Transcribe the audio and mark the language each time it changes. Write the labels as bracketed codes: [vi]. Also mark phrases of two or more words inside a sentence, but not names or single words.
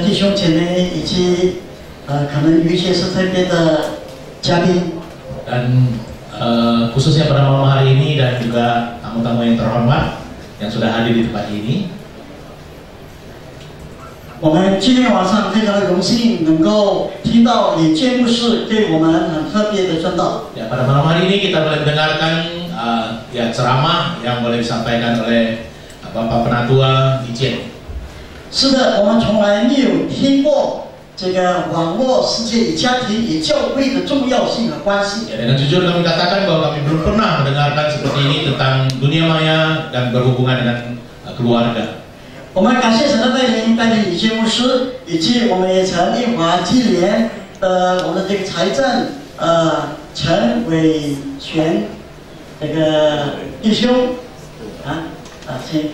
[zh] 弟兄姐妹以及可能有一些是这边的嘉宾， [id] dan khususnya pada malam hari ini dan juga tamu-tamu yang terhormat yang sudah hadir di tempat ini. [zh] 我们今天晚上非常的荣幸能够听到李建牧师对我们很特别的传道。 [id] Ya, pada malam hari ini kita boleh mendengarkan ya ceramah yang boleh disampaikan oleh Bapak Penatua Li Jian. [zh] 是的，我们从来没有听过这个网络世界与家庭与教会的重要性和关系。 [id] Ya, dengan jujur kami katakan bahwa kami belum pernah mendengarkan seperti ini tentang dunia maya dan berhubungan dengan keluarga. [zh] 我们感谢神的带领，带领李建牧师，以及我们也曾一华基联我们的这个财政陈伟全这个弟兄请。